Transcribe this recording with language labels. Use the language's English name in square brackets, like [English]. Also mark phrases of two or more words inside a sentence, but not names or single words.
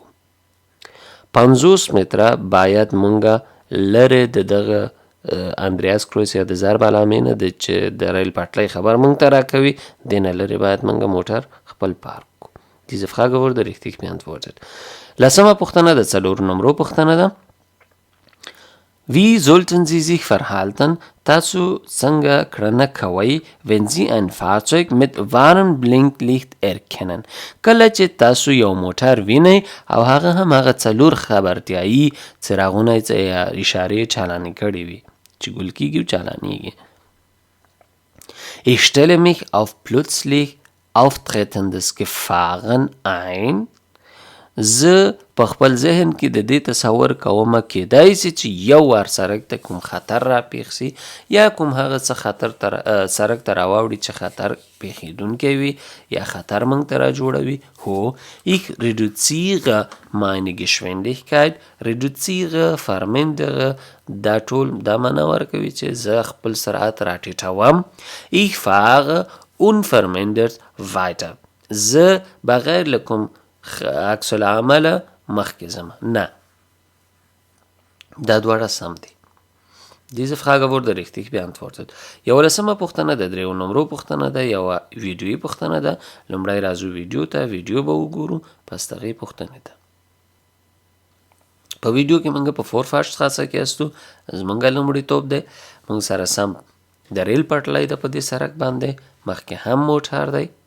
[Pashto] 50 متره باید مونږ لرې د دغه اندریاسکرویڅ یا د ضرب علامې نه چې د ریل پټلۍ خبر مونږ ته راکوي دې نه لرې باید مونږ موټر خپل پارک کو. [German] Diese Frage wurde richtig beantwortet. [Pashto] لسمه پوښتنه د 4 نمرو پوښتنه ده. [German] Wie sollten Sie sich verhalten؟ [Pashto] تاسو څنګه کړنه کوئ [German] wenn Sie ein Fahrzeug mit Warnblinklicht erkennen؟ [Pashto] کله چې تاسو یو موټر وینئ او هغه هم هغه 4 خبرتیایي څراغونه یا اشارې چالانې کړي وي چې ګل کېږي او چالانېږي. [German] Ich stelle mich auf plötzlich auftretendes Gefahren ein. [Pashto] زه په خپل ذهن کې د دې تصور کومه کېدای سي چې یو وار سړک ته کوم خطر راپېښ سي یا کوم هغه څه خطر سړک ته راواوړي چې خطر پېښېدونکی وي یا خطر موږ ته راجوړوي. [German] هو ich reduziere meine Geschwindigkeit، reduziere، vermindere، [Pashto] دا ټول دا معنا ورکوي چې زه خپل سرعت راټیټوم. [German] ich fahre unvermindert weiter، [Pashto] زه بغیر له کوم عکس العمله مخکې ځم. نه دا دواړه سم دي. [German] Diese Frage wurde richtig beantwortet. [Pashto] 11مه پوښتنه د 3 نمرو پوښتنه ده، یوه ویډیویي پوښتنه ده. لومړی راځو ویډیو ته، ویډیو به وګورو پس د هغې پوښتنې ته. په ویډیو کې موږ په فورفاشتراسه کې استو زمونږ لومړیتوب دی موږ سره سم د ریل پټلۍ ده په دې سړک باندې مخکې هم موټر دی